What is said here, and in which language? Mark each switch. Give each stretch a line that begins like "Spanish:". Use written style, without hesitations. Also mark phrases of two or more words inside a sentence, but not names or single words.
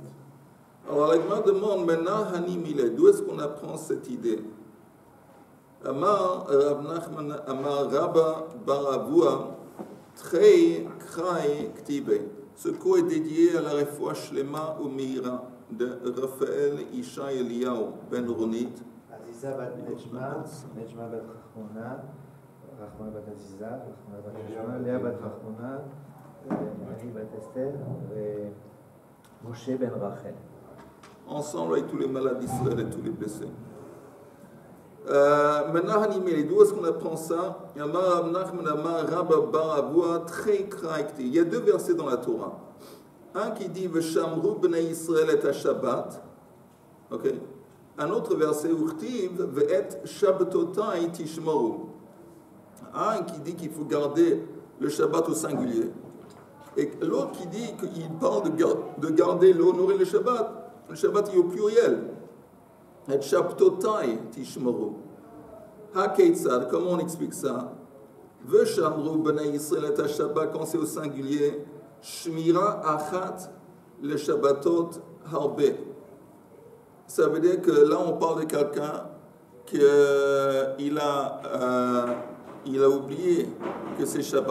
French: Alors, la Gemara demande maintenant, d'où est-ce qu'on apprend cette idée?
Aramaic: אמר רב נחמן אמר רבה בר אבוה תרי קראי כתיבי.
French: Ce cours est dédié à la
Hebrew: רפואה שלמה
French: ou Meira de Raphaël Isha Eliyahu Ben Ronit. Aziza bat Nejma, Nejma bat Rachmona, Rachmona bat Aziza, Rachmona bat Nejma, Léa bat Rachmona, Marie bat Esther, et Moshe ben Rachel. Ensemble avec tous les malades d'Israël et tous les blessés. Maintenant, d'où est-ce qu'on apprend ça? Il y a 2 versets dans la Torah. Un qui dit
Hebrew: ושמרו בני ישראל את השבת.
French: Ok. Un autre verset
Hebrew: וכתיב ואת שבתותי תשמרו.
French: Un qui dit qu'il faut garder le Shabbat au singulier. Et l'autre qui dit qu'il parle de garder, honorer le Shabbat est au pluriel.
Hebrew: את שבתותי תשמרו הא כיצד,
French: comment on explique ça?
Hebrew: ושמרו בני ישראל את השבת,
French: quand c'est au singulier,
Hebrew: שמירה אחת לשבתות הרבה.
French: Ça veut dire que là on parle de quelqu'un qu'il a oublié que c'est Shabbat.